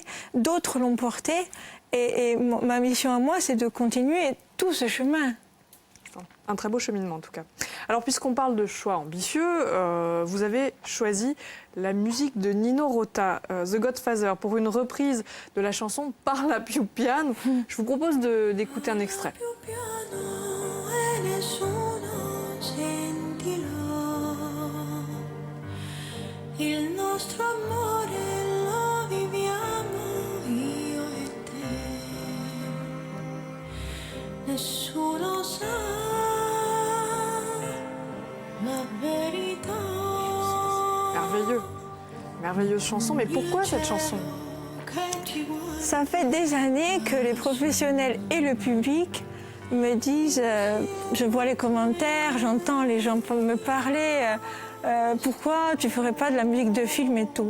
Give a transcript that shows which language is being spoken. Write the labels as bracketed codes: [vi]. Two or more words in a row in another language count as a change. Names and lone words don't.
[fr] D'autres l'ont portée. Et ma mission à moi, c'est de continuer tout ce chemin. Un très beau cheminement, en tout cas. Alors, puisqu'on parle de choix ambitieux, vous avez choisi la musique de Nino Rota, The Godfather, pour une reprise de la chanson Parla più piano. Je vous propose d'écouter un extrait. [it] Il nostro amore lo viviamo io e te. Nessuno sa la verità. [fr] Merveilleux. Merveilleuse chanson, mais pourquoi cette chanson? Ça fait des années que les professionnels et le public me disent, je vois les commentaires, j'entends les gens me parler, pourquoi tu ferais pas de la musique de film et tout.